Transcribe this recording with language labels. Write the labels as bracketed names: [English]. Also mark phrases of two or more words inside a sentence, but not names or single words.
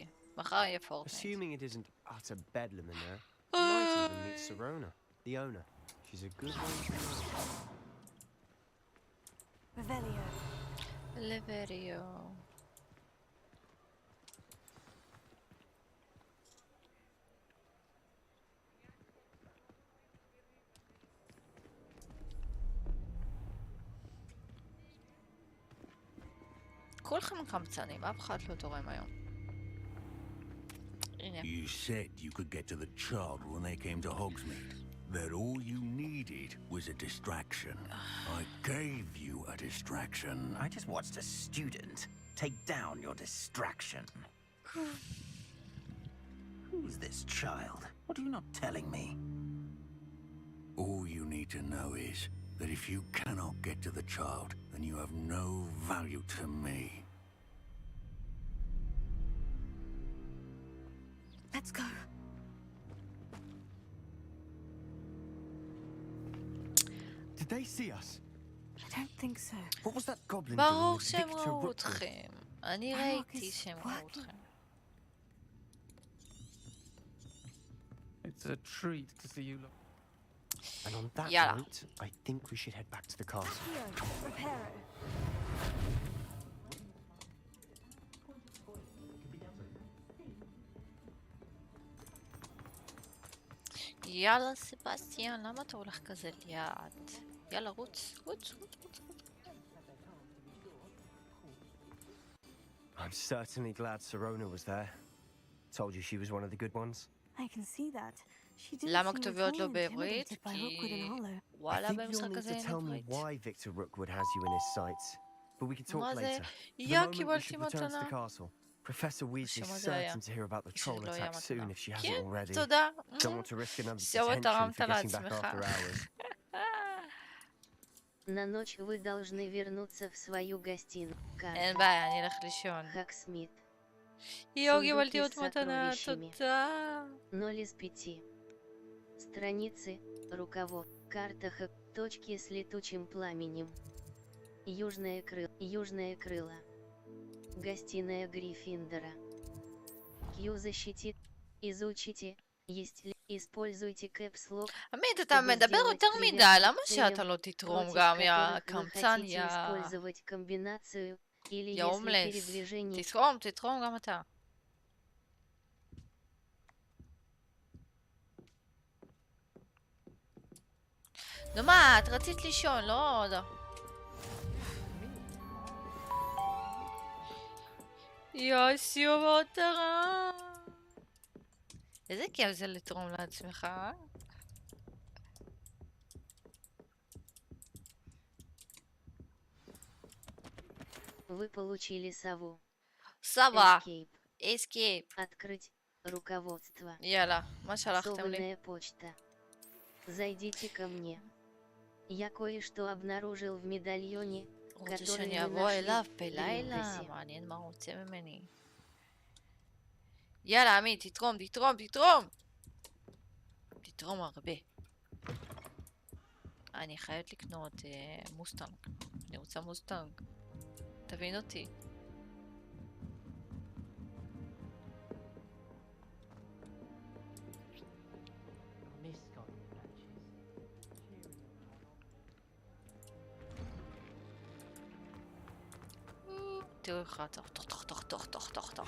[Hebrew] מחר יהיה פורטנייט. [English] Assuming it isn't utter bedlam in there, you might even meet Serona, the owner. She's a good one to know. [Hebrew] לבריו. כולכם קמצנים, אף אחד לא תורם היום. הנה. [English] You said you could get to the child when they came to Hogsmeade. That all you needed was a distraction. I gave you a distraction. I just watched a student take down your distraction. Who's this child? What are you not telling me? All you need to know is that if you cannot get to the child, then you have no value to me. Let's go. Did they see us? I don't think so. What was that goblin [Hebrew] ברור [English] doing with [Hebrew] שהם [English] Victor [Hebrew] ראו [English] Rookwood? [Hebrew] אתכם. אני ראיתי שהם ראו אתכם. [English] It's a treat to see you look. And on that Yeah. note, I think we should head back to the castle. [Hebrew] יאללה סבסטיאן, למה אתה הולך כזה ליד? יאללה רוץ, רוץ, רוץ, רוץ. [English] I'm certainly glad Sirona was there. Told you she was one of the good ones. I can see that. She didn't [Hebrew] למה [English] seem at [Hebrew] כתוביות [English] all [Hebrew] לא בעברית? [English] intimidated by Rookwood and Hollow. I [Hebrew] וואלה [English] think [Hebrew] במשחק [English] you'll need [Hebrew] הזה [English] to [Hebrew] אין [English] tell me [Hebrew] עברית. [English] why Victor Rookwood has you in his sights. But we can talk [Hebrew] מה זה? [English] later. For the [Hebrew] יא, [English] moment, we [Hebrew] קיבלתי [English] should return to [Hebrew] מתנה. [English] the castle. Professor Weasley's [Hebrew] שמה זה היה? [English] certain to hear about the troll [Hebrew] שלא היה [English] attack [Hebrew] מתנה. [English] soon if she hasn't [Hebrew] כן, [English] already. [Hebrew] תודה. [English] Don't want to risk another [Hebrew] סיובה, [English] detention [Hebrew] תרמת [English] for getting back [Hebrew] לעצמך. [English] after hours. [Russian] На ночь вы должны вернуться в свою гостиную. [Hebrew] אין בעיה, אני אלך לישון. [Russian] Хаксмит. [Hebrew] יו, קיבלתי עוד מתנה, תודה. [Russian] 0 из 5. Страницы, руковод, карта Хак, точки с летучим пламенем. Южное крыло. Гостиная Гриффиндора. Q защитит. Изучите. Есть ли. Используйте кэпслок. [Hebrew] עמית, אתה מדבר יותר מדי, למה שאתה לא תתרום גם, יא קמצן, יא הומלס? תתרום גם אתה. נו מה, את רצית לישון, לא? יא סיובה עוד תרם. איזה כיף זה לתרום לעצמך, אה? [Russian] Вы получили сову. Сова. Escape. Открыть. Руководство. [Hebrew] יאללה, מה שלחתם לי? [Russian] Собранная почта. Зайдите ко мне. Я кое-что обнаружил в медальоне, [Hebrew] רוצה [Russian] который [Hebrew] שאני [Russian] мы [Hebrew] אבוא אליו [Russian] нашли в [Hebrew] בלילה? [Russian] Линкосе. [Hebrew] מעניין מה הוא רוצה ממני. יאללה, עמית, תתרום, תתרום, תתרום! תתרום הרבה. אני חייבת לקנות מוסטנג. אני רוצה מוסטנג. תבין אותי. תראו איך רצח, תוך.